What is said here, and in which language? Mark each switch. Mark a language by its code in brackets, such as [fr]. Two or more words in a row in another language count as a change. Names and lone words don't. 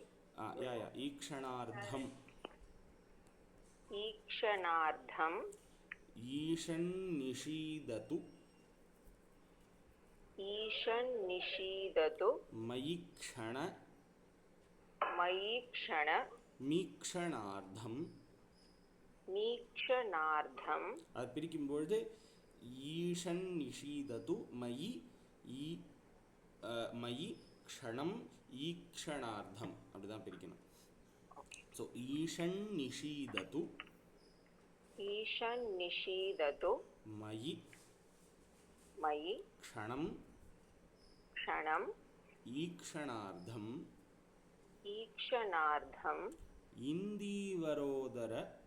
[sa] ईक्षणार्थम् ईक्षणार्थम् ईशन्निषीदतु ईशन्निषीदतु मयि क्षण मयि क्षण மீக்ஷணார்த்தம். மீக்ஷணார்த்தம் [ta] அது பிரிக்கும் பொழுது [sa] ईशन् निषीदतु मयि मयि क्षणम् ईक्षणार्थम् [ta] அப்படிதான் பிரிக்கணும். [sa] ஸோ ईशन् निषीदतु ईशन् निषीदतु मयि मयि क्षणं क्षणम् ईक्षणार्धम् ईक्षणार्धम् इन्दीवरोदर